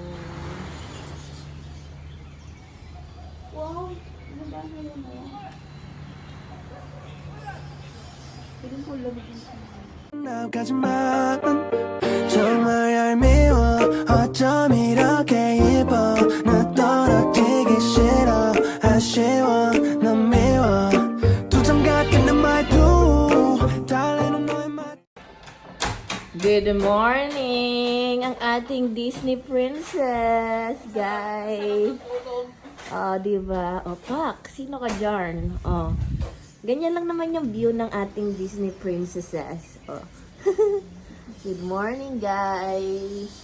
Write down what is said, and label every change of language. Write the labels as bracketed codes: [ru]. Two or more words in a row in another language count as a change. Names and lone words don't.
[tl] Wow, ano ba ngayon mo? Piling ko lumabas. [ko] 나까지만 정말 얄미워 어쩜 이렇게 예뻐 나 떨어지기 싫어 아쉬워 넌 미워 두점 같은 내 말투 달래는 너의 말 [en] Good morning! [tl] Ang ating Disney princess, guys. Oh, diba? O, Pak, sino ka dyan? Oh. Ganyan lang naman yung view ng ating Disney princesses. [en] Oh. Good morning, guys.